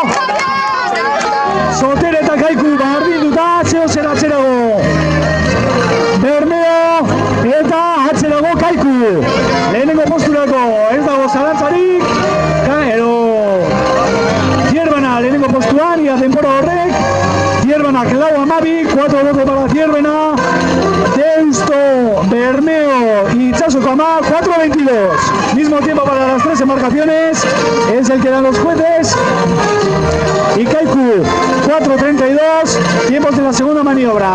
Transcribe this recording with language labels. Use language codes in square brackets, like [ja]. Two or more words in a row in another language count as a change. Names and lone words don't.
[eu] Sotera eta Kaiku bardinduta, zeo zer atzerago, Bermeo, eta atzerago Kaiku, lehenengo posturako, ez dago zalantzarik, ero, Zierbana lehenengo postuan, ia denbora horrek, Zierbanak lau amabi, [es] 4 votos para Zierbena, Deusto, Bermeo y Itzazokama, [eu] 4-22. [es] Mismo tiempo para las 3 embarcaciones, es el que dan los jueces. Y Kaiku, 4-32, tiempos de la segunda maniobra.